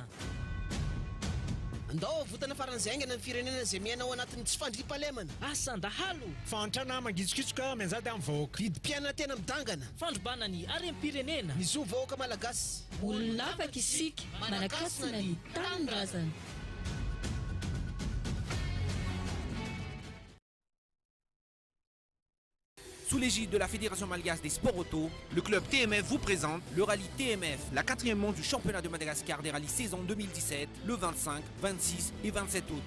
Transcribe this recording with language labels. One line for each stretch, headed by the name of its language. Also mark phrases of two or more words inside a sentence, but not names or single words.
Malagasy: Andao avotana faran'izay aingana ny firenena izay miaina ao anatin'ny tsy fandriam-pahalemana. Asandahalo. Fantrana mangitsikitsoka mianjady amin'ny vahoaka. Vidim-pianana tena midangana. Fandrombana ny harem-pirenena. Ny zo vahoaka malagasy. Olona afaka isika manakasina ny tanindrazana.
French: Sous l'égide de la Fédération malgache des sports auto, le club TMF vous présente le rallye TMF, la 4e manche du championnat de Madagascar des rallyes saison 2017, le 25, 26 et 27 août.